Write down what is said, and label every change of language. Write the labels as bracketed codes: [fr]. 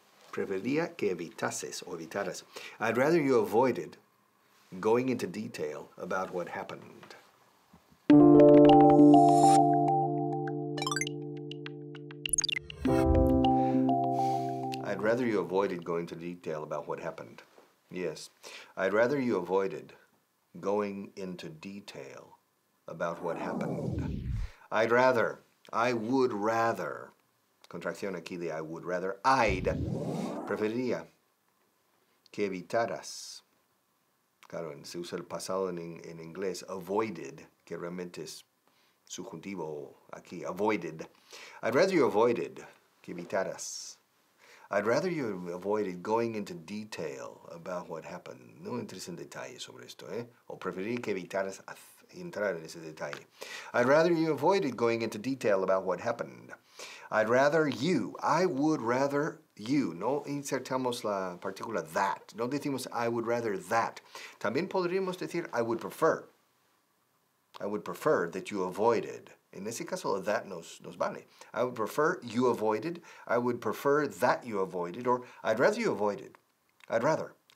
[es] Preferiría que evitases o evitaras. [en] I'd rather you avoided going into detail about what happened. I'd rather you avoided going into detail about what happened. Yes, I'd rather you avoided going into detail about what happened. I would rather. [es] Contracción aquí de [en] I would rather. [es] Preferiría que evitaras. Claro, se usa el pasado en inglés, avoided, que realmente es subjuntivo aquí, avoided. [en] I'd rather you avoided, [es] que evitaras. [en] I'd rather you avoided going into detail about what happened. [es] No entres en detalle sobre esto, ¿eh? O preferiría que evitaras entrar en ese detalle. [en] I'd rather you avoided going into detail about what happened. I'd rather you, I would rather you. [es] No insertamos la partícula that. No decimos [en] I would rather that. [es] También podríamos decir [en] I would prefer. I would prefer that you avoided. [es] En ese caso, [en] that [es] nos vale. [en] I would prefer you avoided. I would prefer that you avoided. Or I'd rather you avoided. I'd rather.